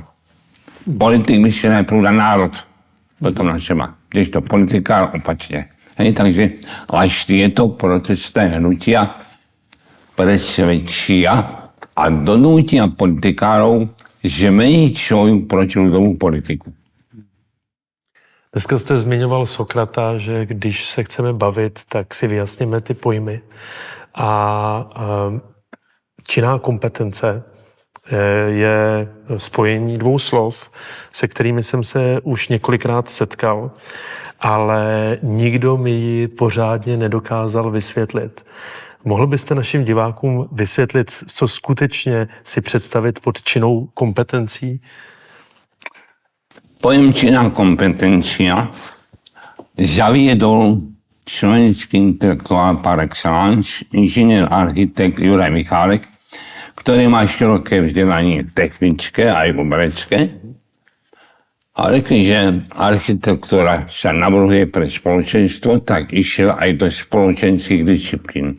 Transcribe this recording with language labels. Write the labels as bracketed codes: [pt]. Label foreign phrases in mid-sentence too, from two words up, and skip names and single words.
[sk] Politik myslí najprv na národ, potom na seba. Kdežto politikár opačne. Takže až tieto protestné hnutia presvedčia a donútia politikárov zmeniť svoju protiľudovú politiku. [cs] Dneska jste zmiňoval Sokrata, že když se chceme bavit, tak si vyjasněme ty pojmy. A činná kompetence je spojení dvou slov, se kterými jsem se už několikrát setkal, ale nikdo mi ji pořádně nedokázal vysvětlit. Mohl byste našim divákům vysvětlit, co skutečně si představit pod činnou kompetencí? [sk] Pojem činná kompetencia zaviedol slovenský intelektuál [fr] par excellence, [sk] inžinier architekt Juraj Michálek, ktorý má široké vzdelanie technické aj umelecké. Ale keďže architektúra sa navrhuje pre spoločenstvo, tak išiel aj do spoločenských disciplín.